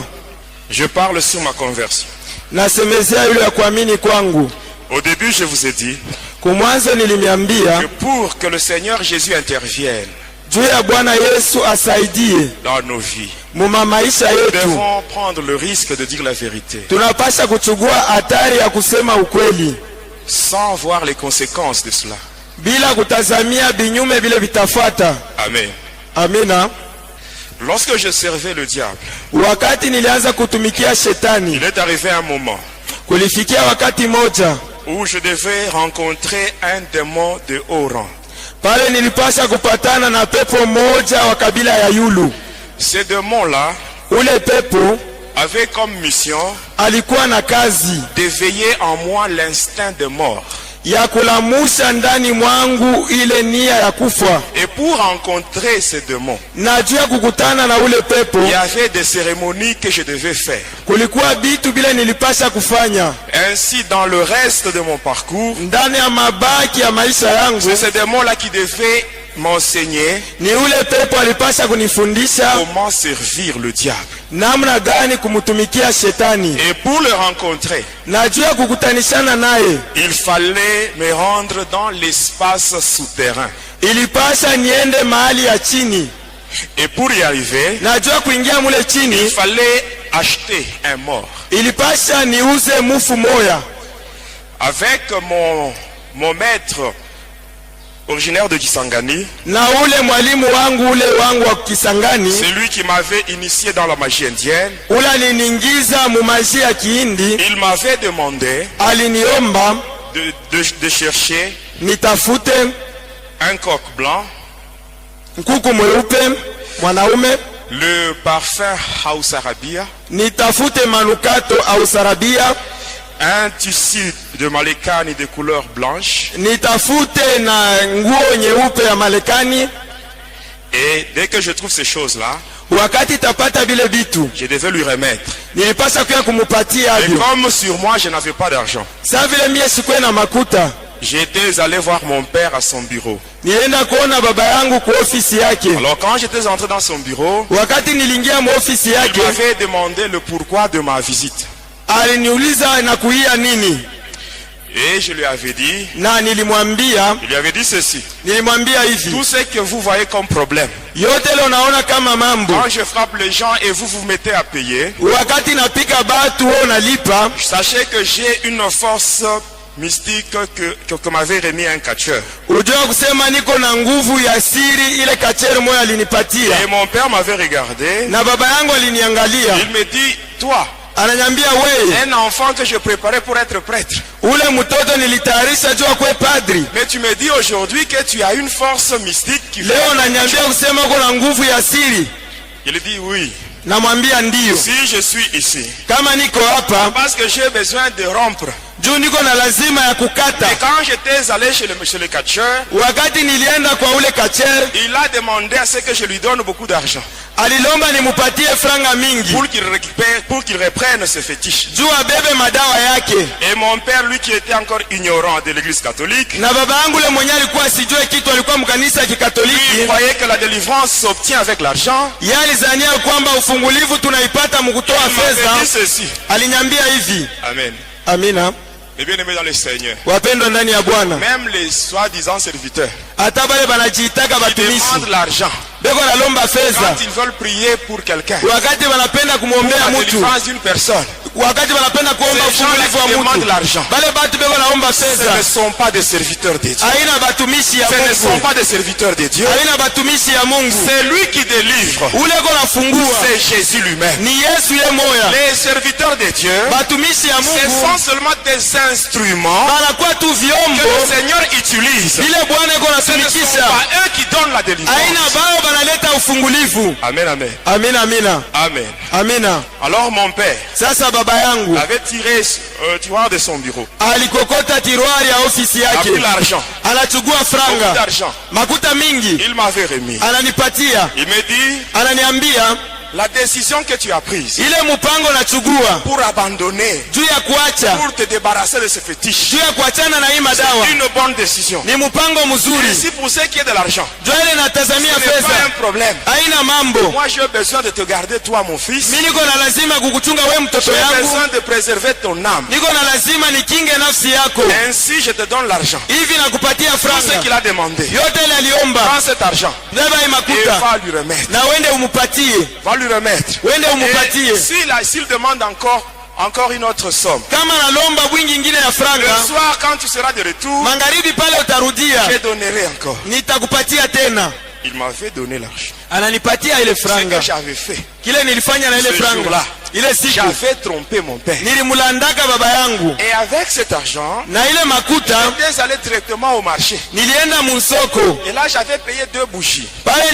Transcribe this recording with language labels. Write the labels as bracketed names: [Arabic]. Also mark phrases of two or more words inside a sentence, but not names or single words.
[French] Je parle sur ma conversion. [Swahili] Nasemezea yule ya kuamini kwangu. [French] Au début, je vous ai dit [Swahili] Kumwanzo nilimiambia [French] que pour que le Seigneur Jésus intervienne [Swahili] juu ya Bwana Yesu asaidie [French] dans nos vies, [Swahili] muma maisha [French] nous [Swahili] yetu, [French] devons prendre le risque de dire la vérité [Swahili] tunapasha kuchukua hatari ya kusema ukweli [French] sans voir les conséquences de cela. [Swahili] bila kutazamia binyume vile vitafuata. [French] Amen. [Swahili] Amina. [French] Lorsque je servais le diable, [Swahili] Wakati nilianza kutumikia shetani, [French] il est arrivé un moment [Swahili] kulifikia wakati moja [French] où je devais rencontrer un démon de haut rang. [Swahili] pale nilipasha kupatana na pepo moja wa kabila ya Yulu. [French] Ce démon-là [Swahili] Ule pepo [French] avait comme mission [Swahili] alikuwa na kazi [French] d'éveiller en moi l'instinct de mort. [Swahili] ya kulamusha ndani mwangu ile nia ya kufa. [French] Et pour rencontrer ces démons, [Swahili] Na juu ya kukutana na ule pepo, [French] il y avait des cérémonies que je devais faire. [Swahili] kulikuwa bitu bile nilipasha kufanya. [French] Ainsi, dans le reste de mon parcours, [Swahili] Ndani ya mabaki ya maisha yangu, [French] c'est ces démons-là qui devaient m'enseigner [Swahili] ni ule pepo alipasha kunifundisha [French] comment servir le diable. [Swahili] namna gani kumutumikia shetani. [French] Et pour le rencontrer, [Swahili] Na juu ya kukutanishana naye, [French] il fallait me rendre dans l'espace souterrain. [Swahili] ilipasha niende mahali ya chini. [French] Et pour y arriver, [Swahili] Na juu ya kuingia mule [French] il [Swahili] chini, [French] fallait acheter un mort. [Swahili] ilipasha niuze mufu moya. [French] Avec mon maître originaire de Kisangani, [Swahili] Na ule mwalimu wangu ule wangu wa Kisangani, [French] c'est lui qui m'avait initié dans la magie indienne. [Swahili] ula aliniingiza mu maji ya Kihindi, [French] Il m'avait demandé [Swahili] aliniomba [French] de chercher [Swahili] nitafute [French] un coq blanc, [Swahili] nkuku mweupe mwanaume, [French] le parfum House Arabia, [Swahili] nitafute manukato au sarabia, [French] un tissu de Malekani de couleur blanche. [Swahili] nitafute na nguo nyeupe ya Marekani. [French] Et dès que je trouve ces choses-là, [Swahili] Wakati tapata vile vitu, [French] je devais lui remettre. [Swahili] nilipasha kuya kumupatia [French] Et [Swahili] avyo. [French] comme sur moi, je n'avais pas d'argent, [Swahili] Sa vile mie sikuwe na makuta, [French] j'étais allé voir mon père à son bureau. [Swahili] nilienda kuona baba yangu kwa ofisi yake. [French] Alors quand j'étais entré dans son bureau, [Swahili] Wakati nilingia mu ofisi [French] il [Swahili] yake, [French] m'avait demandé le pourquoi de ma visite. [Swahili] aliniuliza nakuia nini, [French] Et je lui avais dit, [Swahili] na nilimwambia [French] ceci. [Swahili] nilimwambia hivi, [French] Tout ce que vous voyez comme problème, [Swahili] yote leo naona kama mambo, [French] quand je frappe les gens et vous vous mettez à payer, [Swahili] wakati napika batu wewe unalipa, [French] sachez que j'ai une force mystique que m'avait remis un catcheur. [Swahili] ujua kusema niko na nguvu ya siri ile kachere moyo alinipatia. [French] Et mon père m'avait regardé, [Swahili] Na baba yangu aliniangalia, [French] il me dit, toi, [Swahili] ananyambia wewe, [French] un enfant que je préparais pour être prêtre, [Swahili] ule mtoto nilitayarisha jua kwe padri, [French] mais tu me dis aujourd'hui que tu as une force mystique qui fait... [Swahili] leo nanyambia kusema uko na nguvu ya siri. [French] Il dit oui. [Swahili] Namwambia ndiyo, [French] Si je suis ici, [Swahili] kama niko hapa [French] parce que j'ai besoin de rompre. [Swahili] juu niko na lazima ya kukata. [French] Et quand j'étais allé chez le catcheur, [Swahili] Wakati nilienda kwa ule kachere, [French] il a demandé à ce que je lui donne beaucoup d'argent [Swahili] alilomba nimupatie franga mingi [French] pour qu'il récupère, pour qu'il reprenne ses fétiches. [Swahili] juu abebe madawa yake. [French] Et mon père, lui qui était encore ignorant de l'église catholique, [Swahili] Na baba yangu ule mwenye alikuwa asijue kitu, alikuwa mkanisa ya [French] il [Swahili] Kikatoliki, [French] croyait que la délivrance s'obtient avec l'argent. [Swahili] yeye alizania kwamba ufungulivu tunaipata mkutoa [French] Il m'avait [Swahili] fedha. [French] dit ceci. [Swahili] Alinyambia hivi, [French] Amen. [Swahili] amina, [French] Et bien aimé dans le Seigneur, [Swahili] wapendwa ndani ya Bwana, [French] même les soi-disant serviteurs [Swahili] hata bale banajiitaka [French] qui [Swahili] batumishi [French] demandent l'argent [Swahili] beko nalomba fedha, [French] quand ils veulent prier pour quelqu'un, [Swahili] wakati wanapenda [French] pour [Swahili] kumwombea [French] la [Swahili] mtu, [French] délivrance d'une personne, [Swahili] wakati wanapenda kuomba [French] ces gens-là [Swahili] ufungulivu wa [French] qui demandent [Swahili] mtu, [French] l'argent, [Swahili] bale batu beko naomba [French] ce ne [Swahili] fedha, [French] sont pas des serviteurs de Dieu. [Swahili] haina batumishi ya [French] Ce ne sont [Swahili] Mungu, [French] pas des serviteurs de Dieu. [Swahili] haina batumishi ya Mungu. [French] C'est lui qui délivre. [Swahili] Ule ko nafungua [French] C'est Jésus lui-même. [Swahili] ni Yesu ye moya. [French] Les serviteurs de Dieu, [Swahili] Batumishi ya [French] ce [Swahili] Mungu [French] sont seulement des instruments [Swahili] banakuwa tu [French] que [Swahili] vyombo [French] le Seigneur utilise. [Swahili] vile Bwana iko [French] Ce ne sont [Swahili] natumikisha, [French] pas eux qui donnent la [Swahili] haina [French] délivrance. [Swahili] bao banaleta ufungulivu. [French] Amen, amen. [Swahili] Amina, amina, [French] Amen. [Swahili] amina. [French] Alors mon père [Swahili] Sasa baba yangu [French] avait tiré tiroir de son bureau, [Swahili] alikokota tiroari ya ofisi [French] a [Swahili] yake, [French] pris l'argent, [Swahili] anachukua [French] beaucoup [Swahili] franga [French] d'argent. [Swahili] makuta mingi, [French] Il m'avait remis. [Swahili] ananipatia, [French] Il me dit, [Swahili] ananiambia [French] la décision que tu as prise [Swahili] ile mpango nachukua [French] pour abandonner, [Swahili] juu ya kuacha, [French] pour te débarrasser de ce fétiche, [Swahili] juu ya kuachana na hii madawa [French] c'est une bonne décision. [Swahili] ni mpango mzuri. [French] Ici pour ce qui est de l'argent, [Swahili] Juu ile [French] ce [Swahili] natazamia [French] n'est pas un [Swahili] pesa, [French] problème. [Swahili] haina mambo. [French] Moi j'ai besoin de te garder toi mon fils. [Swahili] Mimi niko na lazima kukuchunga we mtoto [French] J'ai [Swahili] yangu, [French] besoin de préserver ton âme. [Swahili] niko na lazima nikinge nafsi yako. [French] Ainsi je te donne l'argent. [Swahili] Hivi nakupatia [French] Tout ce [Swahili] franga [French] qu'il a demandé. [Swahili] yote ile aliomba, [French] Prends cet argent [Swahili] beba hii [French] et [Swahili] makuta [French] va lui remettre. [Swahili] na uende umupatie, [French] Va lui remettre. [Swahili] uende [French] Et [Swahili] umupatie. [French] s'il demande encore une autre somme, [Swahili] Kama nalomba bwingi ingine ya [French] le [Swahili] franga, [French] soir quand tu seras de retour, [Swahili] magharibi pale utarudia, [French] je donnerai encore. [Swahili] nitakupatia tena. [French] Il m'avait donné l'argent. [Swahili] Ananipatia ile [French] Ce que [Swahili] franga, [French] j'avais fait, [Swahili] kile nilifanya na ile [French] Ce [Swahili] franga [French] jour-là, [Swahili] ile siku [French] j'avais trompé mon père. [Swahili] nilimulandaka baba yangu, [French] Et avec cet argent, [Swahili] na ile makuta [French] j'étais allé directement au marché. [Swahili] nilienda musoko [French] Et là, j'avais payé 2 bougies.